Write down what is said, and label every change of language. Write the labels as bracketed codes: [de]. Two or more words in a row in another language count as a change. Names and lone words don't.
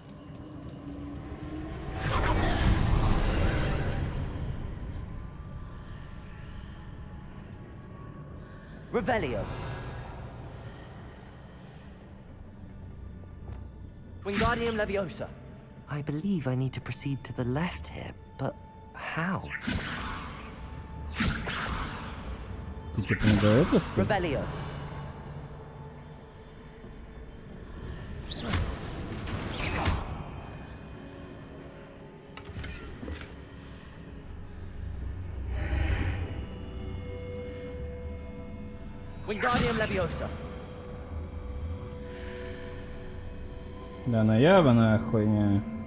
[la] Revelio. Wingardium Leviosa. [en] I believe I need to proceed to the left here, but how? [ru] Ты типа не до этого, что ли? [la] Revelio. Wingardium Leviosa. [ru] Да наябанная хуйня.